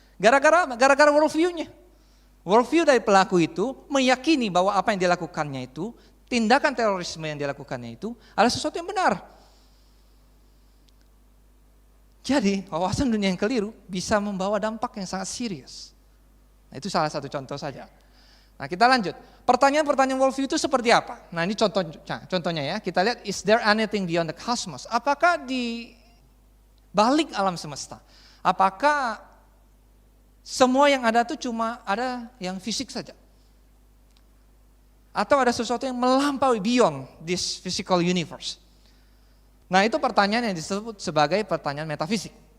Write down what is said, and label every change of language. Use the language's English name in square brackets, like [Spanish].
[Indonesian] Gara-gara worldview-nya. Worldview dari pelaku itu meyakini bahwa apa yang dilakukannya itu, tindakan terorisme yang dilakukannya itu adalah sesuatu yang benar. Jadi wawasan dunia yang keliru bisa membawa dampak yang sangat serius. Nah, itu salah satu contoh saja. Nah, kita lanjut. Pertanyaan-pertanyaan worldview itu seperti apa? Nah, ini contohnya ya. Kita lihat, [English] is there anything beyond the cosmos? [Indonesian] Apakah di balik alam semesta? Apakah semua yang ada itu cuma ada yang fisik saja? Atau ada sesuatu yang melampaui [English] beyond this physical universe? [Indonesian] Nah, itu pertanyaan yang disebut sebagai pertanyaan metafisik.